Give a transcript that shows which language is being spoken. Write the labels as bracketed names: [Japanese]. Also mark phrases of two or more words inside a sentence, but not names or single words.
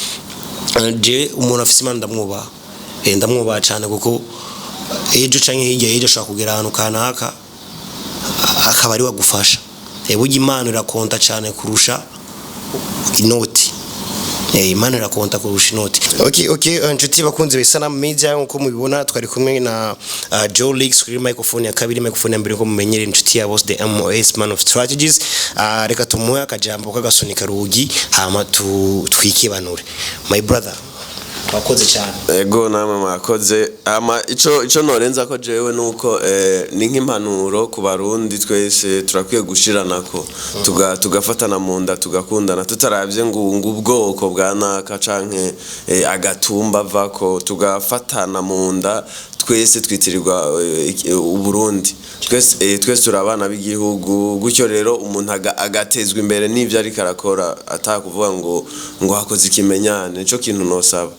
[Rundi] je umuntu afise impano ndamwubaha cyane kuko ejo canke hirya ejo ashaka kugera ahantu kanaka akaba ari wagufasha burya impano irakonta cyane kurusha inoti imana irakonta kurusha inoti. Okay nshuti bakunze bisana media nko mubibona twari kumwe na Joe Leaks kuri microphone ya kabiri microphone ya mbere ko mumenyere inshuti ya boss [English] the MOS man of strategies [Rundi] reka tumuha akajambo kagasunika rugi hama twikibanure [English] my brother [Rundi] wakoze cyane. Ego namwe mwakoze ama ico norenza ko jewe nuko ni nk'impanuro ku barundi twese turakwiye gushiranako tugafatana mu nda tugakundana tutaravye ngo ubwoko bwa naka canke agatumba vako tugafatana mu nda twese twitirirwa uburundi twese turabana b'igihugu gutyo rero umuntu agatezwa imbere n'ivyo ari karakora atakuvuga ngo hakoze ikimenyane nico kintu nosaba.